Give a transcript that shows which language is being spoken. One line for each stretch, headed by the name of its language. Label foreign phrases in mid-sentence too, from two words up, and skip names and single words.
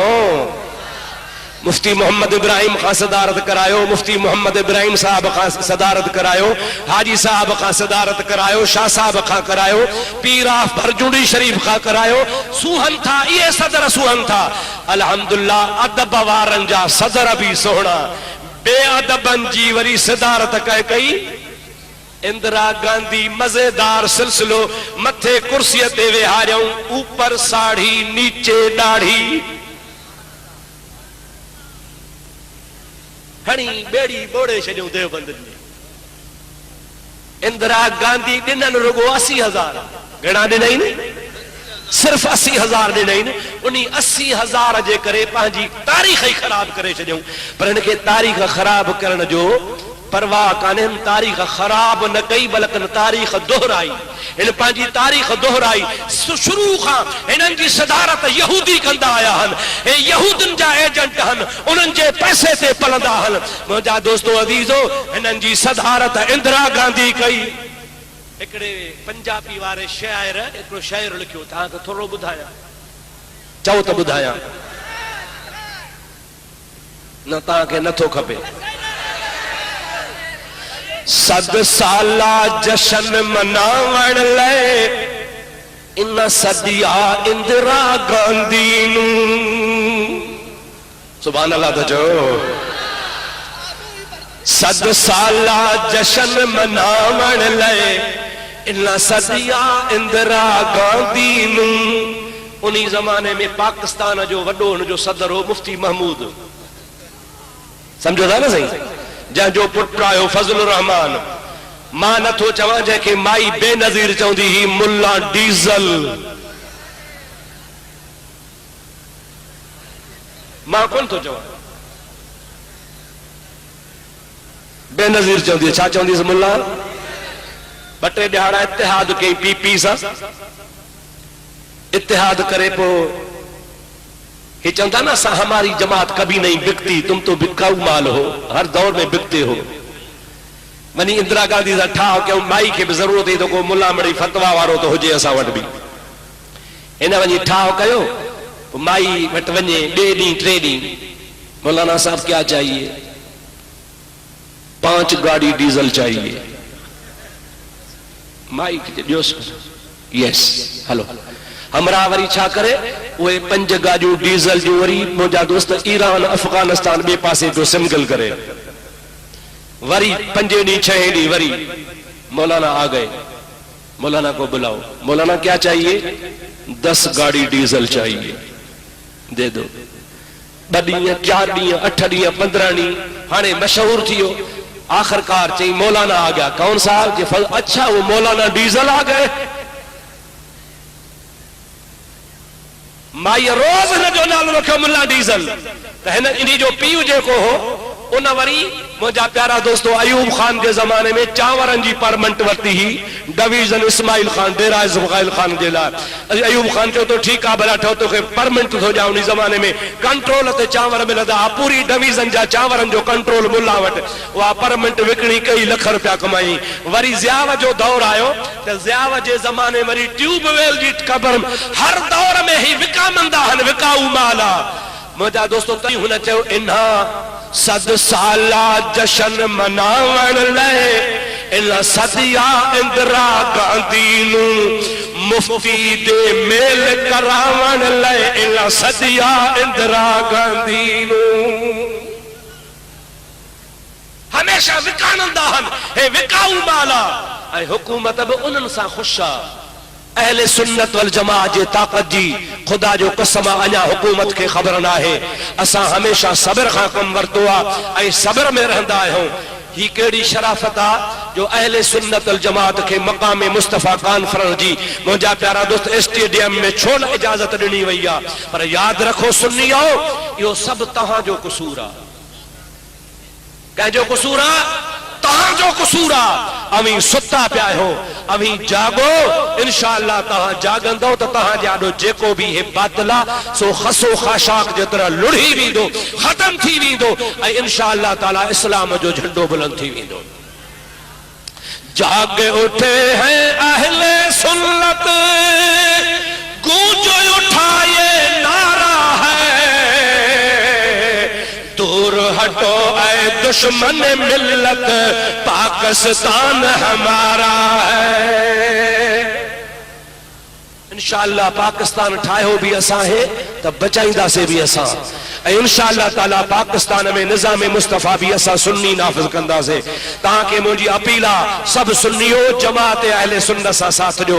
Sindhi: मुफ्ती मोहम्मद इब्राहिम खां सदारत करायो, मुफ्ती मोहम्मद इब्राहिम साहब खां सदारत करायो, हाजी साहब खां सदारत करायो, शाह साहब खां करायो, पीर आफ भरजूड़ी शरीफ खां करायो। सुहन था, ये सदर सुहन था। अल्हम्दुलिल्लाह अदब वारन जा सदर भी सोहना, बेअदबन जी वरी सदारत कई इंदिरा गांधी। मजेदार सिलसिलो, मथे कुर्सी ते वेहारियऊं,
Urdu: اوپر ساڑی نیچے داڑھی,
Sindhi: हणी बेड़ी बोड़े छॾियूं देवबंद में। इंदिरा गांधी ॾिननि रुगो 80,000। घणा ॾिनई? सिर्फ 80,000 ॾिनई। उन 80,000 जे करे पंहिंजी तारीख़ ई ख़राब करे छॾियऊं। पर हिनखे तारीख़ ख़राब करण जो परवाह कान्हे। तारीख़ ख़राब न कई, बल्कि तारीख़ दोहराई। हिन पंहिंजी तारीख़ दोहराई। शुरू खां हिननि जी सदारत यहूदी कंदा आया आहिनि। हे यहूदनि जा एजेंट आहिनि, उन्हनि जे पैसे ते पलंदा आहिनि। मुंहिंजा दोस्तो अज़ीज़ो, हिननि जी सदारत इंदिरा गांधी कई। हिकिड़े पंजाबी वारे शाइर हिकिड़ो शाइर लिखियो, तव्हांखे थोरो ॿुधायां, चओ त ॿुधायां, न तव्हांखे नथो खपे।
Punjabi: 100 سالہ جشن مناون لئی ان صدیا اندرا گاندھی نوں.
Sindhi: सुभान अल्लाह त चओ।
Punjabi: 100 سالہ جشن مناون لئی ان صدیا اندرا گاندھی نوں.
Sindhi: उन्ही ज़माने में पाकिस्तान जो वॾो हुनजो सदर हो मुफ्ती महमूद, सम्झो था न सही, जंहिंजो पुटु आयो फज़लुर रहमान। मां नथो चवां जंहिंखे माई बेनज़ीर चवंदी ही मुल्ला डीज़ल। मां कोन थो चवां, बेनज़ीर चवंदी। छा चवंदी मुल्ला? 2-3 ॾिहाड़ा इतिहाद कई पीपी सां, इतिहाद करे पोइ
Urdu: یہ چندہ نا سا ہماری جماعت کبھی نہیں بکتی، تم تو بکاؤ مال ہو، ہر دور میں بکتے ہو.
Sindhi: वनी इंदिरा गांधी सा ठाह
Urdu: کیوں مائی کے بھی ضرورت ہے
Sindhi: तो को मुल्ला मड़ी फतवा वारो तो हुजे असा वट भी। इन वनी ठाह कयो, माई वट वने 2 ॾींहं 3 ॾींहं।
Urdu: مولانا صاحب کیا چاہیے؟ 5 گاڑی ڈیزل چاہیے.
Sindhi: माई यस हलो। हमरा वरी छा करे, उहे 5 गाड़ियों डीजल जो वरी मुंहिंजा दोस्त ईरान अफगानिस्तान बे पासे जो सिमगल करे। वरी 5 ॾींहं 6 ॾींहं वरी मौलाना
Urdu: آ گئے. مولانا کو بلاؤ۔ مولانا کیا چاہیے? 10 گاڑی ڈیزل چاہیے، دے دو.
Sindhi: 2 ॾींहं 4 ॾींहं 8 ॾींहं 15 ॾींहं हाणे मशहूर थी वियो।
Urdu: آخرکار چئی مولانا آ گیا۔ کون صاحب? اچھا وہ مولانا ڈیزل آ گئے.
Sindhi: माई रोज हिन जो नालो रखियो मुल्ला डीजल। त हिन इन्ही जो पीउ जेको हो उन वरी मुंहिंजा प्यारा दोस्तो अयूब खान
Urdu: کے زمانے میں
Sindhi: चांवरनि जी परमंट वरिती ही डिवीजन इस्माइल खान डेरा इस्माइल खान जे लाइ। अयूब खान चयो तो ठीकु आहे भला ठो तोखे परमंट थो ॾियां। उन ज़माने में कंट्रोल ते चांवर मिलंदा, पूरी डिवीजन जा चांवरनि जो कंट्रोल मुल्ला वटि। उहा परमंट विकिणी कई, लख रुपया कमाई। वरी ज़ियाव जो दौर आयो त ज़ियाव जे ज़माने वरी ट्यूबवेल जी ख़बर हर दौर में ही विकामंदा आहिनि, विकाऊ माल आहे। मुंहिंजा दोस्तो तई हुन चयो
Punjabi: انہاں صد سالہ جشن مناون لئی ان صدیا اندرا گاندھی نوں مفتی دے میل کراون لئی ان صدیا اندرا گاندھی نوں
Sindhi: हमेशा विकानंदा हन हे विकाऊ माला ऐ हुकूमत बि उन्हनि सां ख़ुशि आहे। अहले सुन्नत वल जमात जे ताकत जी खुदा जो कसम अञा हुकूमत के खबर न आहे। असां हमेशा सब्र खां कम वरतो आहे ऐं सब्र में रहंदा आहियूं। ही केड़ी शराफत आ जो अहले सुन्नत वल जमात के मकाम मुस्तफा कॉन्फ्रेंस जी मुंहिंजा प्यारा दोस्त स्टेडियम में छो न इजाजत ॾिनी वई आहे। पर याद रखो सुन्नियो इहो सभु तव्हां जो कसूर आहे। कंहिंजो कसूर आहे? तव्हां जो कसूर आहे। अवी सुता पिया आहियो, अवी जागो। इंशाअल्लाह तव्हां जागंदो त तव्हां ॼाणो जेको बि हे बातिल आहे सो खसो खाशाक जेतिरा लुढ़ी वेंदो, ख़त्म थी वेंदो ऐं इंशाअल्लाह ताला इस्लाम जो झंडो बुलंद थी वेंदो।
Urdu: جاگ اٹھے ہیں اہلِ سنت گونج اٹھائے نعرہ ہے، دور ہٹو اے دشمنِ ملت پاکستان ہمارا ہے.
Sindhi: इंशाअल्लाह पाकिस्तान ठाहियो भी असां है त बचाईंदासीं भी असां ऐं इंशाअल्लाह ताला पाकिस्तान में निज़ाम मुस्तफा भी असां सुन्नी नाफ़िज़ कंदासीं। तव्हांखे मुंहिंजी अपील आहे सभु सुन्नियो जमात अहले सुन्नत सां साथ ॾियो।